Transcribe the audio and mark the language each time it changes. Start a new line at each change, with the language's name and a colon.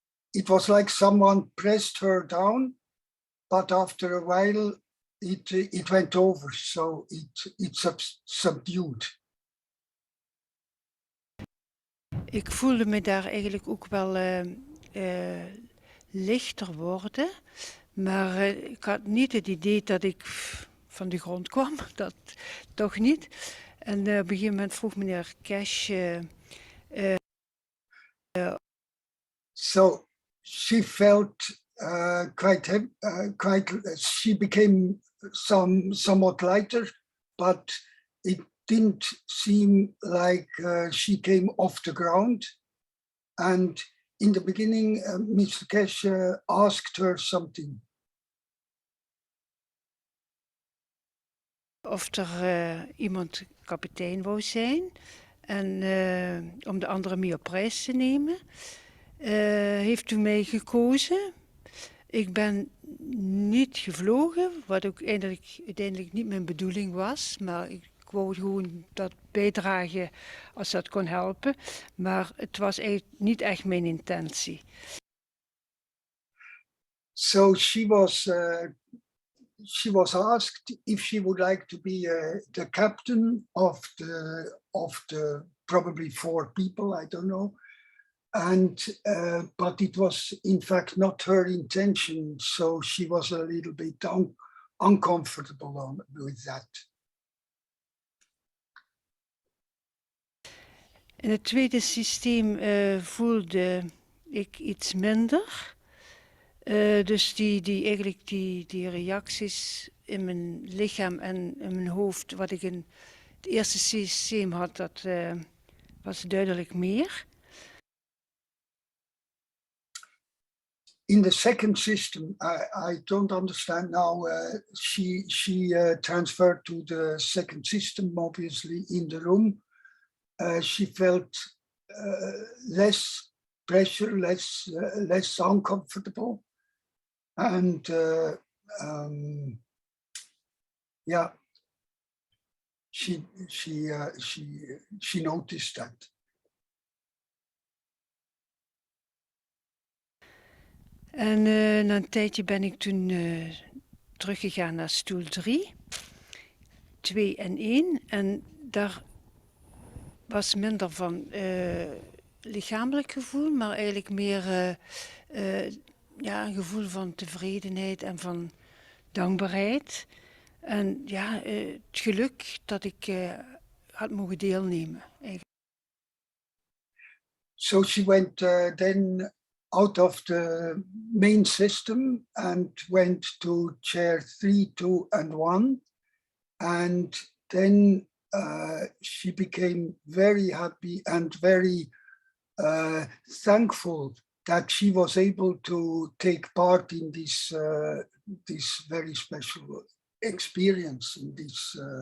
English: It was like someone pressed her down, but after a while it went over, so it subdued.
Dutch: Ik voelde me daar eigenlijk ook wel lichter worden. Maar ik had niet het idee dat ik van de grond kwam. Dat toch niet. En op een gegeven moment vroeg meneer Cash...
English: So she felt quite she became somewhat lighter, but it didn't seem like she came off the ground. And in the beginning, Mr. Cash asked her something.
Dutch: Of er iemand kapitein wou zijn en om de anderen mee op reis te nemen. Heeft u mij gekozen? Ik ben niet gevlogen, wat ook uiteindelijk niet mijn bedoeling was, maar ik wou gewoon dat bijdragen als dat kon helpen. Maar het was eigenlijk niet echt mijn intentie.
English: So she was asked if she would like to be the captain of the probably 4 people, I don't know. And but it was in fact not her intention, so she was a little bit uncomfortable with that.
Dutch: In het tweede systeem voelde ik iets minder. Dus die reacties in mijn lichaam en in mijn hoofd, wat ik in het eerste systeem had, dat was duidelijk meer.
English: In the second system, I don't understand now. She transferred to the second system, obviously, in the room. She felt less pressure, less uncomfortable. And yeah, she noticed that.
Dutch: En na een tijdje ben ik toen teruggegaan naar stoel 3, 2 en 1. En daar was minder van lichamelijk gevoel, maar eigenlijk meer een gevoel van tevredenheid en van dankbaarheid. En ja, het geluk dat ik had mogen deelnemen. Eigenlijk.
English: So she went then out of the main system and went to chair 3, 2, and 1. And then she became very happy and very thankful that she was able to take part in this very special experience, in this